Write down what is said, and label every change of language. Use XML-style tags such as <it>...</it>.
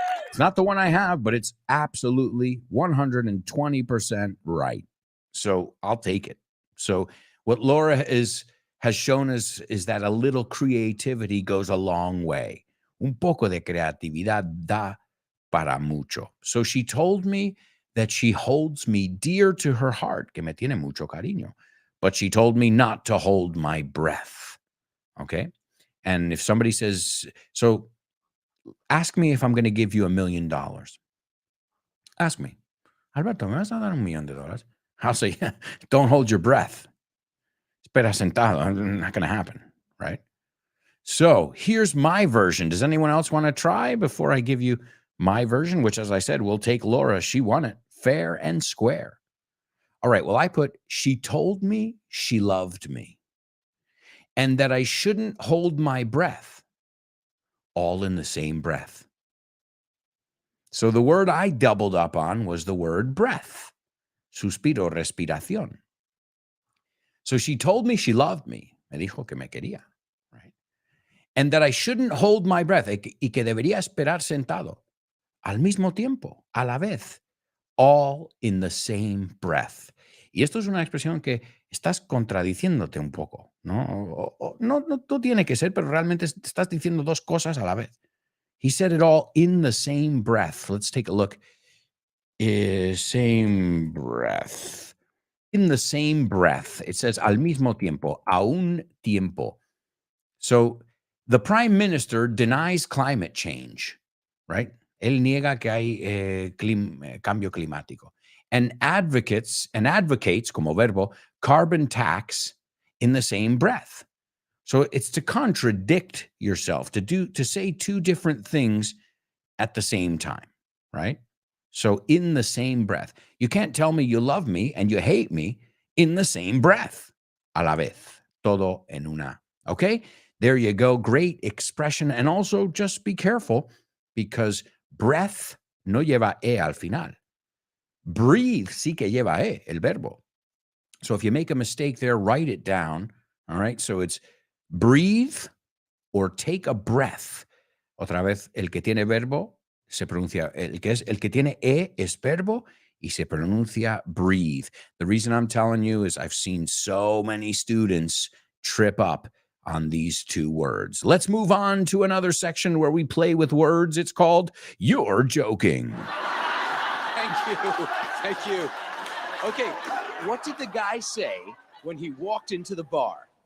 <en>It's not the one I have, but it's absolutely 120% right. So I'll take it. So what Laura has shown us is that a little creativity goes a long way.</en> <es>Un poco de creatividad da para mucho.</es> <en>So she told me that she holds me dear to her heart,</en> <es>que me tiene mucho cariño,</es> <en>but she told me not to hold my breath. Okay? And if somebody says, so ask me if I'm going to give you $1 million. Ask me, Alberto,</en> <es>¿me vas a dar $1 million?</es> <en>I'll say, yeah, don't hold your breath.</en> <es>Espera sentado.</es> <en>Not going to happen, right? So here's my version. Does anyone else want to try before I give you my version, which, as I said, will take Laura. She won it fair and square. All right. Well, I put, she told me she loved me and that I shouldn't hold my breath, all in the same breath. So the word I doubled up on was the word breath.</en> <es>Suspiro, respiración.</es> <en>So she told me she loved me.</en> <es>Me dijo que me quería.</es> <en>Right? And that I shouldn't hold my breath.</en> <es>Y que debería esperar sentado. Al mismo tiempo. A la vez.</es> <en>All in the same breath.</en> <es>Y esto es una expresión que estás contradiciéndote un poco, ¿no? No tiene que ser, pero realmente estás diciendo dos cosas a la vez.</es> <en>He said it all in the same breath. Let's take a look. Same breath. In the same breath. It says</en> <es>al mismo tiempo, a un tiempo.</es> <en>So the prime minister denies climate change, right?</en> <es>Él niega que hay cambio climático.</es> <en>And advocates,</en> <es>como verbo,</es> <en>carbon tax in the same breath. So it's to contradict yourself, to say two different things at the same time, right? So in the same breath. You can't tell me you love me and you hate me in the same breath.</en> <es>A la vez. Todo en una.</es> <en>Okay? There you go. Great expression. And also just be careful because breath</en> <es>no lleva E al final. Breathe sí que lleva E, el verbo.</es> <en>So if you make a mistake there, write it down. All right? So it's breathe or take a breath.</en> <es>Otra vez, el que tiene verbo se pronuncia, el que tiene E es verbo y se pronuncia breathe.</es> <en>The reason I'm telling you is I've seen so many students trip up on these two words. Let's move on to another section where we play with words. It's called You're Joking. Thank you. Thank you. Okay, what did the guy say when he walked into the bar?</en>